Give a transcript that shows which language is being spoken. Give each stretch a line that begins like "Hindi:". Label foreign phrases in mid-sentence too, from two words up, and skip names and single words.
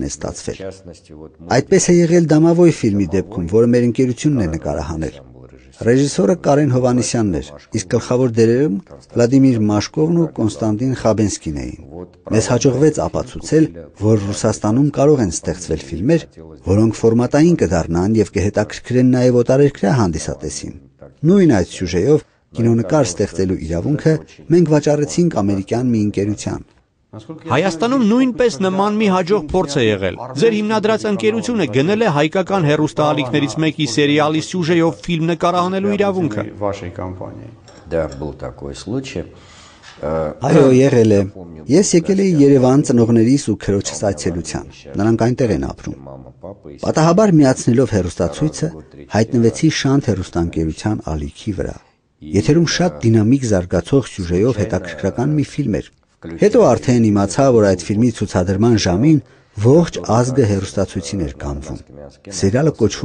Armenian: է ստացվել։ Այդպես է եղել Դամավոյ ֆիլմի դեպքում, որը մեր ընկերությունն է նկարահանել։ Ռեժիսորը Կարեն Հովանեսյանն էր, իսկ գլխավոր դերերում Վլադիմիր Մաշկովն ու Կոնստանտին Խաբենսկին էին։ Մեզ հաջողվեց ապացուցել, որ Ռուսաստանում կարող են ստեղծվել ֆիլմեր, որոնք ֆորմատային կդառնան եւ կհետաքրքրեն նաեւ օտարերկրյա հանդիսատեսին։ Նույն այդ սյուժեով կինոնկար ստեղծելու իրավունքը մենք վաճառեցինք ամերիկյան մի ընկերության։ Հայաստանում նույնպես նման մի հաջող փորձ է եղել։ Ձեր հիմնադրած ընկերությունը գնել է հայկական հեռուստաալիքներից մեկի սերիալի սյուժեով ֆիլմ նկարահանելու իրավունքը։
Russian: Да, был такой случай.
Armenian: Այո, եղել է։ Ես եկել էի Երևան ծնողներիս ու քրոջս այցելության։ Նրանք այնտեղ են ապրում։ Պատահաբար միացնելով հեռուստացույցը, հայտնվեցի Շանթ հեռուստաընկերության ալիքի վրա։ Եթերում շատ դինամիկ զարգացող սյուժեով հետաքրքրական մի ֆիլմ էր։ Հետո արդեն իմացա, որ այդ ֆիլմի ցուցադրման ժամին ողջ ազգը հեռուստացույցին էր կանգնում։ Սերիալը կոչվում